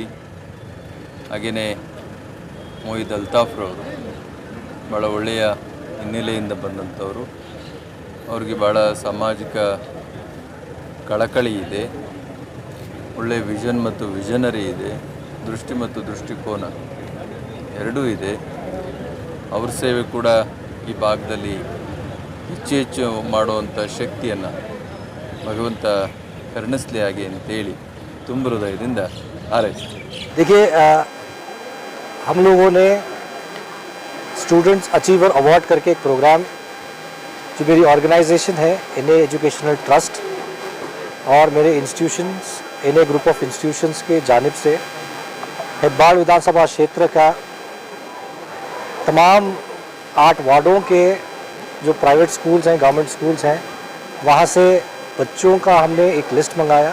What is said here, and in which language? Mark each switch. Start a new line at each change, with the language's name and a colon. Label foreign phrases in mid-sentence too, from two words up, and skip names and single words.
Kannada: ಹಾಗೆಯೇ ಮೊಯ್ದ್ ಅಲ್ತಾಫ್ರವರು ಭಾಳ ಒಳ್ಳೆಯ ಹಿನ್ನೆಲೆಯಿಂದ ಬಂದಂಥವರು, ಅವ್ರಿಗೆ ಭಾಳ ಸಾಮಾಜಿಕ ಕಳಕಳಿ ಇದೆ, ಒಳ್ಳೆಯ ವಿಷನ್ ಮತ್ತು ವಿಷನರಿ ಇದೆ, ದೃಷ್ಟಿ ಮತ್ತು ದೃಷ್ಟಿಕೋನ ಎರಡೂ ಇದೆ. ಅವ್ರ ಸೇವೆ ಕೂಡ ಈ ಭಾಗದಲ್ಲಿ ಹೆಚ್ಚು ಮಾಡುವಂಥ ಶಕ್ತಿಯನ್ನು ಭಗವಂತ ಕರುಣಿಸಲಿ ಹಾಗೆ ಅಂತೇಳಿ ತುಂಬ ಹೃದಯದಿಂದ ಹಾರೈಸ್ತೀನಿ.
Hindi: देखिए, हम लोगों ने
English: students achiever award
Hindi: करके एक प्रोग्राम, जो मेरी ऑर्गेनाइजेशन है इन्हें
English: educational trust
Hindi: और मेरे इंस्टीट्यूशंस इन्हें
English: group of institutions
Hindi: के जानिब से हेब्बाड़ विधानसभा क्षेत्र का तमाम 8 वार्डों के जो
English: private schools
Hindi: हैं,
English: government schools
Hindi: हैं, वहाँ से बच्चों का हमने एक लिस्ट मंगाया।